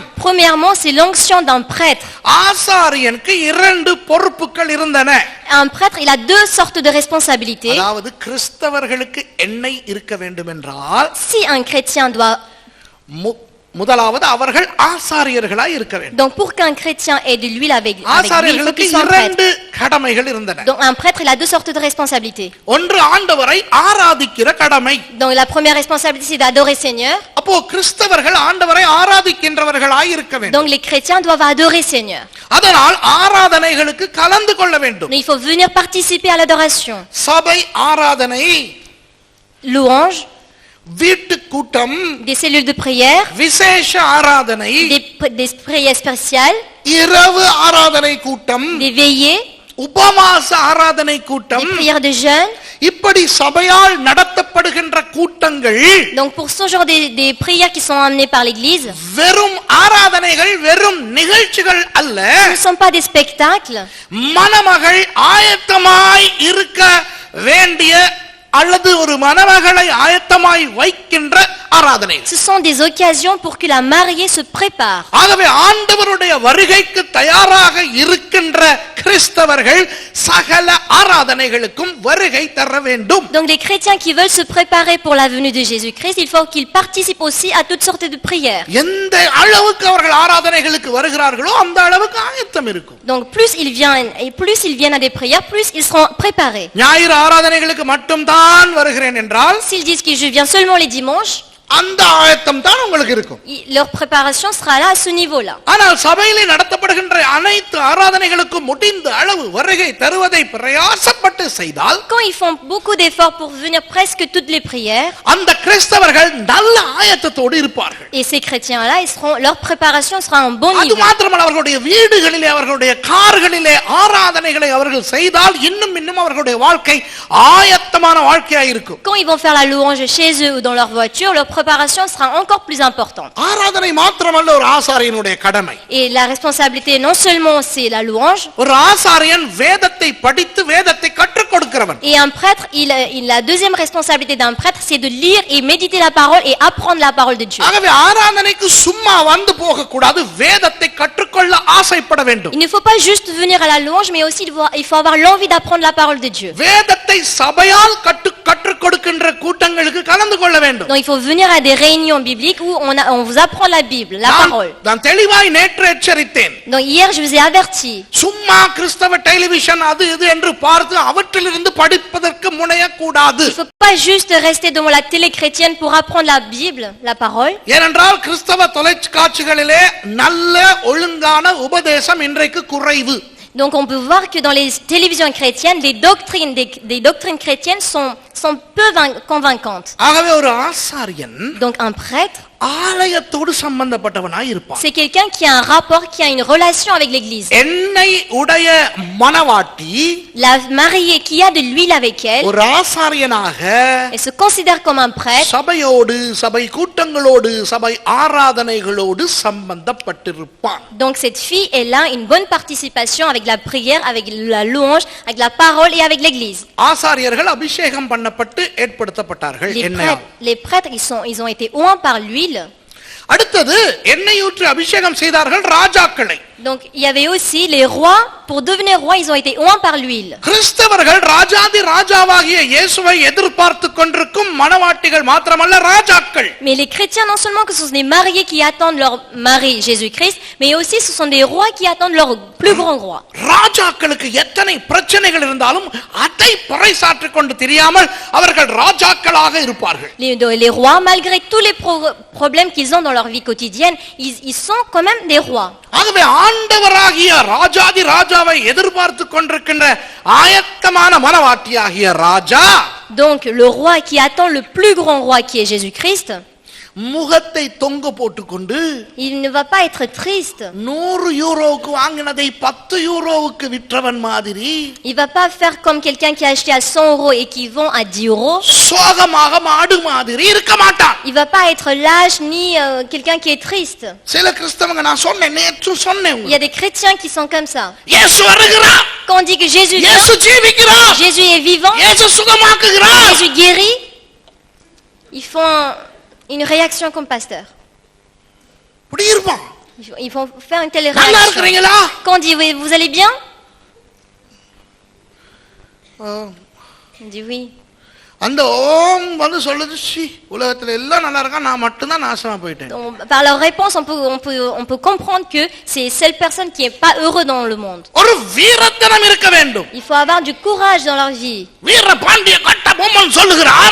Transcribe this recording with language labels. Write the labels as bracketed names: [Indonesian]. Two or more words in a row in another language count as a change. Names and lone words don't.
[French] Premièrement, c'est l'onction d'un prêtre. [Tamil] ஆசாரியனுக்கு 2 பொறுப்புகள் இருந்தன. [French] Un prêtre, il a 2 sortes de responsabilités. [Tamil] அதாவது கிறிஸ்தவர்களுக்கு எண்ணெய் இருக்க வேண்டும் என்றால், [French] Si un chrétien doit... [Tamil] முதலாவது அவர்கள் ஆசாரியர்களாய் இருக்க வேண்டும். [French] Donc pour qu'un chrétien ait de l'huile avec lui, il faut [Tamil] ஆசாரியர்களுக்கு [French] qu'il soit un prêtre. [Tamil] 2 கடமைகள் இருந்தன. [French] Donc un prêtre, il a 2 sortes de responsabilités. [Tamil] ஒன்று ஆண்டவரை ஆராதிக்கிற கடமை. [French] Donc la première responsabilité, c'est d'adorer Seigneur. [Tamil] அப்போ கிறிஸ்தவர்கள் ஆண்டவரை ஆராதிக்கின்றவர்களாய் இருக்க வேண்டும். [French] Donc les chrétiens doivent adorer Seigneur. [Tamil] அதனால் ஆராதனைகளுக்கு கலந்து கொள்ள வேண்டும். [French] Donc il faut venir participer à l'adoration. [Tamil] சபை ஆராதனை, [French] Louange, [Tamil] வீட்டு கூட்டம், [French] des cellules de prière, [Tamil] விசேஷ ஆராதனை, [French] des prières spéciales, [Tamil] இரவு ஆராதனை கூட்டம், [French] des veillées, [Tamil] உபவாச ஆராதனை கூட்டம், [French] des prières de jeûne. [Tamil] இப்படி சபையால் நடத்தப்படுகின்ற கூட்டங்கள், [French] Donc pour ce genre des prières qui sont amenées par l'église, [Tamil] வெறும் ஆராதனைகள், வெறும் நிகழ்ச்சிகள் அல்ல, [French] ce ne sont pas des spectacles. [Tamil] மணமகள் ஆயத்தமாய் இருக்க வேண்டிய அல்லது ஒரு மணமகளை ஆயத்தமாய் வைக்கின்ற ஆராதனை. [French] Ce sont des occasions pour que la mariée se prépare. [Tamil] ஆகவே ஆண்டவருடைய வருகைக்கு தயாராக இருக்கின்ற கிறிஸ்தவர்கள் சகல ஆராதனைகளுக்கும் வருகை தர வேண்டும். [French] Donc les chrétiens qui veulent se préparer pour la venue de Jésus-Christ, il faut qu'ils participent aussi à toutes sortes de prières. [Tamil] எந்த அளவுக்கு அவர்கள் ஆராதனைகளுக்கு வருகிறார்களோ அந்த அளவுக்கு ஆயத்தம் இருக்கும். [French] Donc plus ils viennent à des prières, plus ils seront préparés. [Tamil] ஞாயிறு ஆராதனைகளுக்கு மட்டும் தான் வருகிறேன் என்றால், [French] S'ils disent que je viens seulement les dimanches, [Tamil] அந்த ஆயத்தம் தான் உங்களுக்கு இருக்கும். [French] leur préparation sera là à ce niveau-là. [Tamil] ஆனால் சபையிலே நடத்தப்படுகின்ற அனைத்து ஆராதனைகளுக்கும் முடிந்த அளவு வருகை தருவதை பிரயாசப்பட்டு செய்தால், [French] Quand ils font beaucoup d'efforts pour venir presque toutes les prières, [Tamil] அந்த கிறிஸ்தவர்கள் நல்ல ஆயத்தத்தோடு இருப்பார்கள். [French] et ces chrétiens-là, leur préparation sera en bon [Tamil] அது [French] niveau. [Tamil] மாத்திரமல்ல, அவர்களுடைய வீடுகளிலே அவர்களுடைய கார்களிலே ஆராதனைகளை அவர்கள் செய்தால் இன்னும் அவர்களுடைய வாழ்க்கை ஆயத்தமான வாழ்க்கையாக இருக்கும். [French] Quand ils vont faire la louange chez eux ou dans leur voiture, leur préparation sera encore plus importante. [Tamil] ஆராதனை மாத்திரமல்ல ஒரு ஆசாரியனுடைய கடமை. [French] Et la responsabilité, non seulement c'est la louange, [Tamil] ஒரு ஆசாரியன் வேதத்தை படித்து வேதத்தை கற்றுக் கொடுக்கிறவன். [French] et un prêtre, la deuxième responsabilité d'un prêtre, c'est de lire et méditer la parole et apprendre la parole de Dieu. [Tamil] ஆகவே ஆராதனைக்கு சும்மா வந்து போக கூடாது, வேதத்தை கற்றுக்கொள்ள ஆசைப்பட வேண்டும். [French] Il ne faut pas juste venir à la louange, mais aussi il faut avoir l'envie d'apprendre la parole de Dieu. [Tamil] வேதத்தை சபையால் கற்றுக் கொடுக்கின்ற கூட்டங்களுக்கு கலந்து கொள்ள வேண்டும். [French] Donc il faut venir à des réunions bibliques où on vous apprend la Bible, la parole. [Tamil] நான் தெளிவாய் நேற்று எச்சரித்தேன். [French] Donc hier je vous ai averti. [Tamil] சும்மா கிறிஸ்தவ டெலிவிஷன் அது இது என்று பார்த்து அவற்றிலிருந்து படிப்பதற்கு முனையக்கூடாது. [French] Il ne faut pas juste rester devant la télé chrétienne pour apprendre la Bible, la parole. [Tamil] ஏனென்றால் கிறிஸ்தவ தொலைக்காட்சிகளிலே நல்ல ஒழுங்கான உபதேசம் இன்றைக்கு குறைவு. [French] Donc on peut voir que dans les télévisions chrétiennes, des doctrines chrétiennes sont peu convaincantes. [Tamil] ஆகவே ஒரு ஆசாரியன் [French] Donc un prêtre, [Tamil] ஆலயத்தோடு சம்பந்தப்பட்டவனாய் இருப்பான். [French] c'est quelqu'un qui a un rapport, qui a une relation avec l'église. [Tamil] எண்ணெய் உடைய மணவாட்டி [French] La mariée qui a de l'huile avec elle, [Tamil] ஒரு ஆசாரியனாக [French] elle se considère comme un prêtre. [Tamil] சபையோடு சபை கூட்டங்களோடு சபை ஆராதனைகளோடு சம்பந்தப்பட்டிருப்பான். [French] Donc cette fille, elle a une bonne participation avec la prière, avec la louange, avec la parole et avec l'église. [Tamil] ஆசாரியர்கள் அபிஷேகம் பண்ணப்பட்டு ஏற்படுத்தப்பட்டார்கள். [French] Les prêtres, ils ont été oints par l'huile. [Tamil] அடுத்தது எண்ணெய் ஊற்றி அபிஷேகம் செய்தார்கள் ராஜாக்களை. [French] Donc il y avait aussi les rois. Pour devenir roi, ils ont été oints par l'huile. [Tamil] கிறிஸ்தவர்கள் ராஜாதி ராஜாவாகிய இயேசுவை எதிர்பார்த்து கொண்டிருக்கும் மணவாட்டிகள் மாத்திரமல்ல ராஜாக்கள். [French] Mais les chrétiens, non seulement que ce sont des mariés qui attendent leur mari Jésus-Christ, mais aussi ce sont des rois qui attendent leur plus grand roi. [Tamil] ராஜாக்களுக்கு எத்தனை பிரச்சனைகள் இருந்தாலும் அதை பறைசாற்றிக் கொண்டு தெரியாமல் அவர்கள் ராஜாக்களாக இருப்பார்கள். [French] Les rois, malgré tous les problèmes qu'ils ont dans leur vie quotidienne, ils sont quand même des rois. [Tamil] ஆகவே ஆண்டவராகிய ராஜாதி ராஜாவை எதிர்பார்த்து கொண்டிருக்கின்ற ஆயத்தமான மனவாட்டியாகிய ராஜா, [French] donc le roi qui attend le plus grand roi qui est Jésus-Christ, [Tamil] முகத்தை தொங்க போட்டுக்கொண்டு [French] il ne va pas être triste. [Tamil] 100 யூரோவுக்கு வாங்கினதை 10 யூரோவுக்கு விற்றவன் மாதிரி, [French] Il va pas faire comme quelqu'un qui a acheté à 100 euros et qui vend à 10 euros. [Tamil] சோகமாக மாடு மாதிரி இருக்க மாட்டான். [French] Il va pas être lâche ni quelqu'un qui est triste. [Tamil] சில கிறிஸ்தவங்க நான் சொன்னேன், நேற்று சொன்னேன், [French] Il y a des chrétiens qui sont comme ça. [Tamil] இயேசு வருகிறார், [French] Quand on dit que Jésus vient, [Tamil] இயேசு ஜீவிக்கிறார், [French] Jésus est vivant, [Tamil] இயேசு சுகமாக்குகிறார், [French] Jésus guérit, ils font une réaction comme pasteur. [Tamil] இப்படி இருப்பான். [French] Ils vont faire une telle [Tamil] நல்லா [French] réaction. [Tamil] இருக்கிறீங்களா? [French] Quand on dit oui, vous allez bien? On dit oui. [Tamil] அந்த ஓம் வந்து சொல்லுது, சி உலகத்துல எல்லாம் நல்லா இருக்கா, நான் மட்டும் தான் நாசமா போயிட்டேன். [French] Donc, par leur réponse, on peut comprendre que c'est seule personne qui est pas heureux dans le monde. [Tamil] ஒரு வீரத்தனம் இருக்க வேண்டும். [French] Il faut avoir du courage dans leur vie. [Tamil] வீர பாண்டிய கட்டபொம்மன் சொல்லுகிறார்,